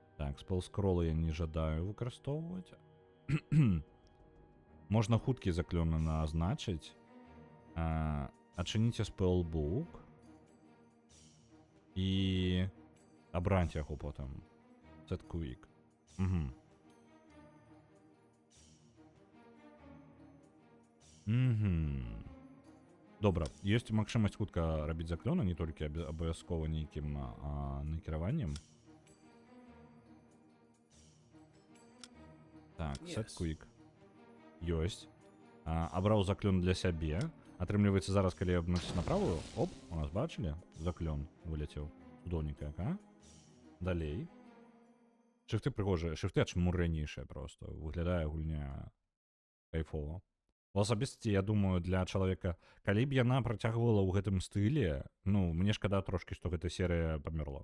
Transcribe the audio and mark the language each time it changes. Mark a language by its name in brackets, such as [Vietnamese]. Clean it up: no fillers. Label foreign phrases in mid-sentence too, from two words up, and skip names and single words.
[Belarusian] Так, спелскролы я не жадаю выкарыстоўваць. Можна хуткі заклёны назначыць. Адчыніце спелбук і абраць яго потым. [English] Set quick. [Belarusian] Добра, ёсць магчымасць хутка рабіць заклёны, не толькі абавязкова нейкім накіраваннем. Так, [English] set quick. [Belarusian] Ёсць. Абраў заклён для сябе. Атрымліваецца зараз, калі я абнуць на правую, оп, у нас бачылі? Заклён вылецеў. Цудоўненька, Далей. Шрифты прыгожыя, шрифты ачмурэнейшыя просто. Выглядае гульня кайфова. У асабістасці, я думаю, для чалавека, калі б яна працягвала ў гэтым стылі, ну, мне шкада трошкі, што гэта серыя памерла.